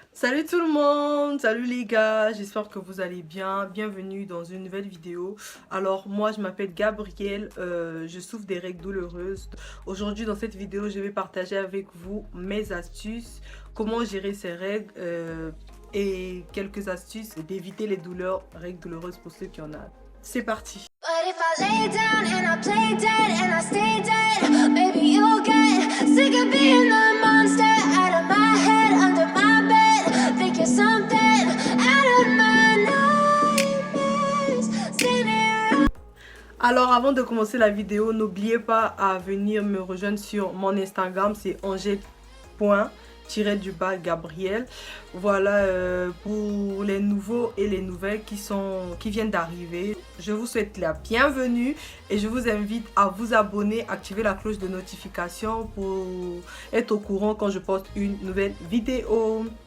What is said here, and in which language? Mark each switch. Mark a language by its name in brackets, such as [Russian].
[French] Salut tout le monde, salut les gars, j'espère que vous allez bien, bienvenue dans une nouvelle vidéo. Alors moi je m'appelle Gabrielle, je souffre des règles douloureuses. Aujourd'hui dans cette vidéo je vais partager avec vous mes astuces, comment gérer ces règles et quelques astuces d'éviter les règles douloureuses pour ceux qui en ont. C'est parti. [English] But if I lay down and I play dead and I stay dead, maybe you'll get sick of being the monster out of my head, under my bed, thinking something out of my nightmares. [French] Alors avant de commencer la vidéo, n'oubliez pas à venir me rejoindre sur mon Instagram, c'est angers.-Gabriel. Voilà pour les nouveaux et les nouvelles qui viennent d'arriver. Je vous souhaite la bienvenue et je vous invite à vous abonner, activer la cloche de notification pour être au courant quand je poste une nouvelle vidéo.